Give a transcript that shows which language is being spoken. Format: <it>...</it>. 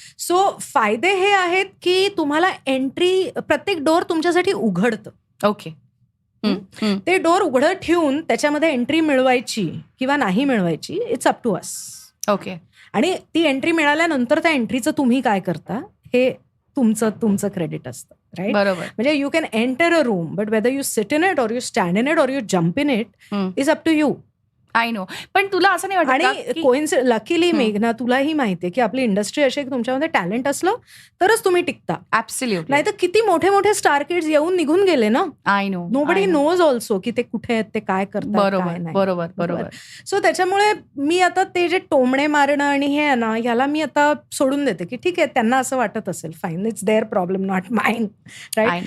<mr>So फायदे हे आहेत की तुम्हाला एंट्री, प्रत्येक डोर तुमच्यासाठी उघडतं.</mr> <en>Okay.</en> <mr>ते डोर उघडं ठेवून त्याच्यामध्ये एंट्री मिळवायची किंवा नाही मिळवायची,</mr> <en>It's up to us. Okay.</en> <mr>आणि ती एंट्री मिळाल्यानंतर त्या एंट्रीचं तुम्ही काय करता हे तुमचं क्रेडिट असतं.</mr> <en>Right.</en> <mr>बरोबर. म्हणजे</mr> <en>You can enter a room but whether you sit in it or you stand in it or you jump in it is up to you. I know.</en> <mr>पण तुला असं नाही वाटत आणि लकीली मेघना तुलाही माहितीये की आपली इंडस्ट्री अशी, की तुमच्यामध्ये टॅलेंट असलं तरच तुम्ही टिकता.</mr> <en>Absolutely.</en> <mr>नाही तर किती मोठे मोठे स्टार किड्स येऊन निघून गेले ना.</mr> <en>I know. Nobody knows also</en> <mr>की ते कुठे आहेत, ते काय करतात. बरोबर बरोबर बरोबर. सो त्याच्यामुळे मी आता ते जे टोमणे मारणं आणि हे आहे ना, ह्याला मी आता सोडून देते की ठीक आहे, त्यांना असं वाटत असेल, fine,</mr> <en>It's their problem not mine.</en> <mr>Right.</mr>